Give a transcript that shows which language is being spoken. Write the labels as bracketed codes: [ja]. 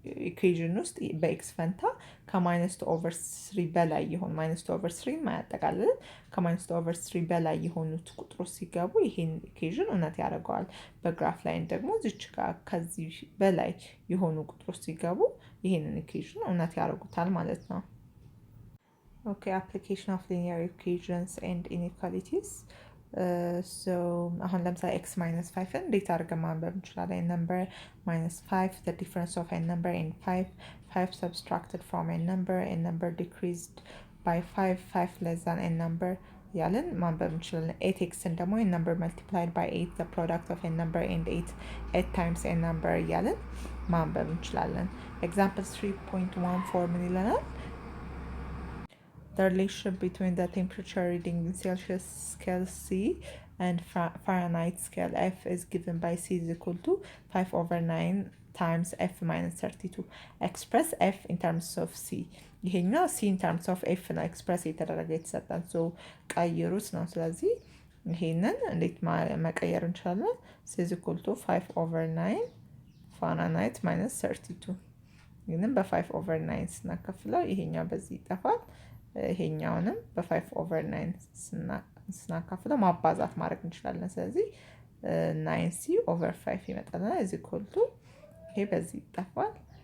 [am] ኢኩዌዥን ውስጥ በኤክስ ፈንታ ከማይነስ 2 ኦቨር 3 በላይ የሆኑ ማይነስ 2 ኦቨር 3 ማያጠቃልል ከማይነስ 2 ኦቨር 3 በላይ የሆኑት ቁጥሮች ሲገቡ ይሄን ኢኩዌዥን እውነት ያደርገዋል። በግራፍ ላይን ደግሞ እዚች ጋር ከዚህ በላይ የሆኑ ቁጥሮች ሲገቡ ይሄንን ኢኩዌዥን እውነት ያደርጉታል ማለት ነው። [en] Okay, application of linear equations and inequalities. [am] So አሁን ለምሳሌ x minus 5 እንዴት አድርገን ማንበብ እንችላለን? [en] number minus 5 the difference of a number and 5 subtracted from a number decreased by 5 less than a number [am] ያለን ማንበብ እንችላለን። [en] 8xን ደግሞ a number multiplied by 8 the product of a number and 8 times a number ያለን ማንበብ እንችላለን። example 3.14 [am] ምን ይለናል? [en] The relationship between the temperature reading in Celsius scale C and Fahrenheit scale F is given by C is equal to 5 over 9 times F minus 32. Express F in terms of C. [am] ይሄኛው C in terms of F ነው ኤክስፕረስ የተደረገ የተሰጠን ሶ ቀይሩት ነው። ስለዚህ ይሄንን እንዴት መቀየር እንችላለን? [en] C is equal to 5 over 9 Fahrenheit minus 32 [am] ይህንን በ5 over 9 ስናከፍለው ይሄኛው በዚህ ይጠፋል። ይሄኛውንም በ5 over 9 ስናካፍለው ማባዛት ማድረግ እንችላለን። ስለዚህ 9c over 5 ይመጣልና is equal to ይሄ በዚህ ይጠፋል